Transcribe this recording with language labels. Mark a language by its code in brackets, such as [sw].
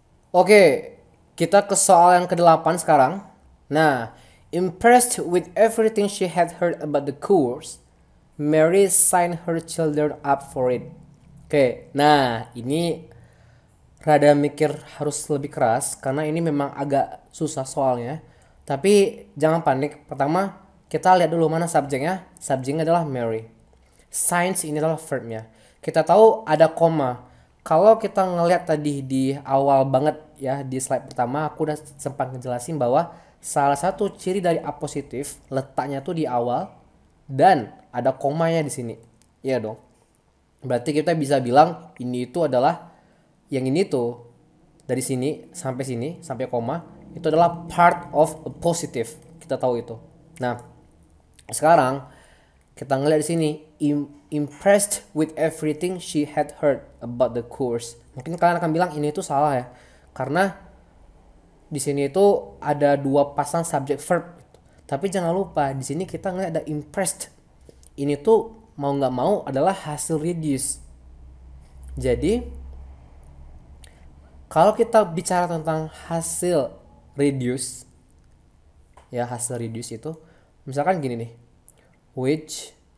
[id] Oke, kita ke soal yang ke-8 sekarang. Nah, [en] impressed with everything she had heard about the course, Mary signed her children up for it. [id] Oke, nah ini rada mikir harus lebih keras karena ini memang agak susah soalnya. Tapi jangan panik. Pertama kita lihat dulu mana subjeknya. Subjeknya adalah Mary. Signs ini adalah verbnya. Kita tahu ada koma. Kalau kita ngelihat tadi di awal banget ya, di slide pertama aku udah sempat ngejelasin bahwa salah satu ciri dari A positif letaknya tuh di awal dan ada komanya di sini. Iya dong. Berarti kita bisa bilang ini itu adalah yang ini tuh dari sini sampai koma itu adalah [en] part of a positive. [id] Kita tahu itu. Nah, sekarang kita ngeliat di sini [en] impressed with everything she had heard about the course. [id] Mungkin kalian akan bilang ini tuh salah ya. Karena di sini itu ada dua pasang subject verb. Tapi jangan lupa di sini kita ngeliat ada impressed. Ini tuh mau nggak mau adalah hasil reduce. Jadi kalau kita bicara tentang hasil reduce, ya hasil reduce itu misalkan gini nih, which